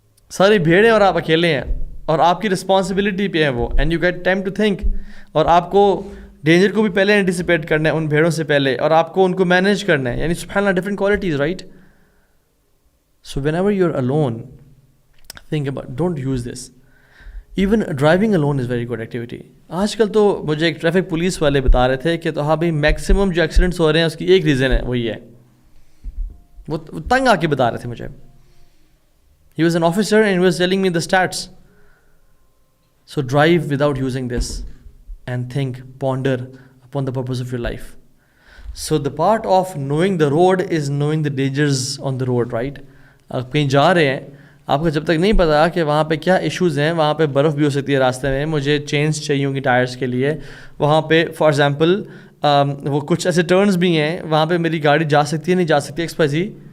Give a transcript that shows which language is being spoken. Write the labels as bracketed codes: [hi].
[ur] ساری بھیڑیں اور آپ اکیلے ہیں اور آپ کی رسپانسبلٹی پہ ہیں وہ، [en] And you get time to think. [ur] اور آپ کو ڈینجر کو بھی پہلے اینٹیسپیٹ کرنا ہے ان بھیڑوں سے پہلے، اور آپ کو ان کو مینیج کرنا ہے. یعنی سبحان اللہ، different qualities, right? [en] So whenever you are alone, think about, don't use this. Even driving alone is very good activity. [ur] آج کل تو مجھے ایک ٹریفک پولیس والے بتا رہے تھے کہ تو ہاں بھائی میکسیمم جو ایکسیڈنٹس ہو رہے ہیں اس کی ایک ریزن ہے، وہی ہے. وہ تنگ آ کے بتا رہے تھے مجھے. [en] He was an officer and he was telling me the stats. So drive without using this and think, ponder upon the purpose of your life. So the part of knowing the road is knowing the dangers on the road, right? [ur] آپ کہیں جا رہے ہیں، آپ کو جب تک نہیں پتا کہ وہاں پہ کیا ایشوز ہیں، وہاں پہ برف بھی ہو سکتی ہے راستے میں، مجھے چینز چاہیے ہوں گی ٹائرس کے لیے، وہاں پہ فار ایگزامپل وہ کچھ ایسے ٹرنز بھی ہیں وہاں پہ میری گاڑی جا سکتی ہے نہیں جا سکتی ایکسپائزی.